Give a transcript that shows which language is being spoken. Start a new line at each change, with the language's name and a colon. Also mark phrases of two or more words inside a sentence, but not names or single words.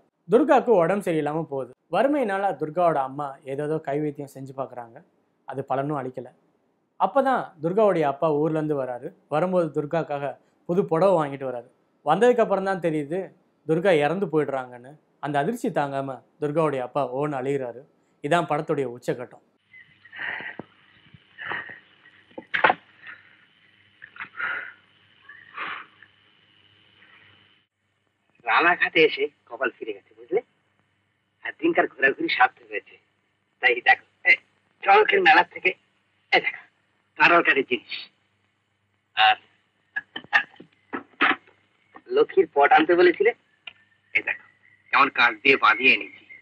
Tamil: துர்காவுக்கு உடம்பு சரியில்லாமல் போகுது. வறுமையினால துர்காவோட அம்மா ஏதோ கைவைத்தியம் செஞ்சு பார்க்குறாங்க. அது பலனும் அளிக்கலை. அப்போ தான் துர்காவுடைய அப்பா ஊர்லேருந்து வராரு. வரும்போது துர்காக்காக புது புடவை வாங்கிட்டு வராரு. வந்ததுக்கப்புறம் தான் தெரியுது துர்கா இறந்து போயிடுறாங்கன்னு. அந்த அதிர்ச்சி தாங்காமல் துர்காவுடைய அப்பா ஓன்னு அழுகிறாரு. இதான் படத்துடைய உச்சக்கட்டம்.
Bangla: রানাঘাটে এসে কপাল ফিরে গেছে, বুঝলে? আর দিনকার ঘোরাঘুরি সার্থক হয়েছে। তাই দেখো, চরকের মেলার থেকে দেখো কারোরকারি জিনিস আর লক্ষ্মীর পট আনতে বলেছিলে, এই দেখো কেমন কাঠ দিয়ে বাঁধিয়ে এনেছি।